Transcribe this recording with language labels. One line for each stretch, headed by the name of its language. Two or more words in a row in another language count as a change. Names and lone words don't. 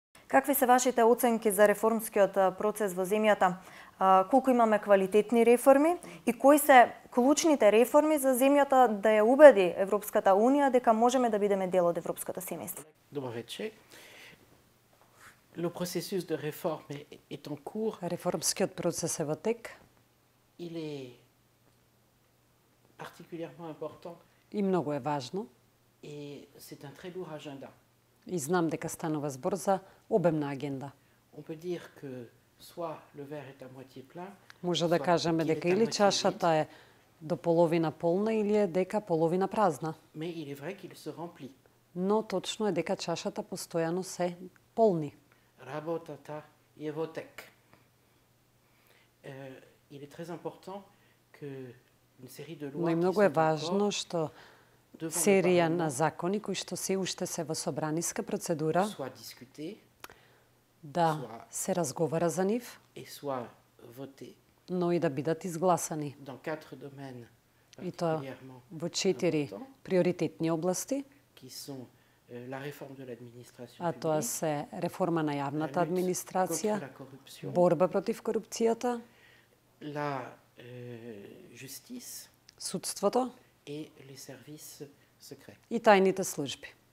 Macedonian: Какви се вашите оценки за реформскиот процес во земјата? Колку имаме квалитетни реформи и кои се клучните реформи за земјата да ја убеди Европската Унија дека можеме да бидеме дел од европската семејство? Добро вечер.
French: Le processus de réforme est en cours.
Macedonian: Реформскиот процес е во тек.
French: Il est particulièrement important.
Macedonian: И многу е важно.
French: Et c'est un très lourd agenda.
Macedonian: И знам дека станува збор за обемна агенда.
French: On peut dire que soit le verre est à moitié plein.
Macedonian: Може да кажеме дека или чашата е до половина полна или е дека половина празна.
French: Mais il est vrai qu'il se remplit.
Macedonian: Но точно е дека чашата постојано се полни. Работата е во тек.
French: Il est très important que une série de lois.
Macedonian: Но и многу е важно што серија на закони кои што се уште се во собраниска процедура да се разговара за нив, но и да бидат изгласани. И тоа во 4 приоритетни области, а тоа се реформа на јавната администрација, борба против корупцијата, судството и тајните служби.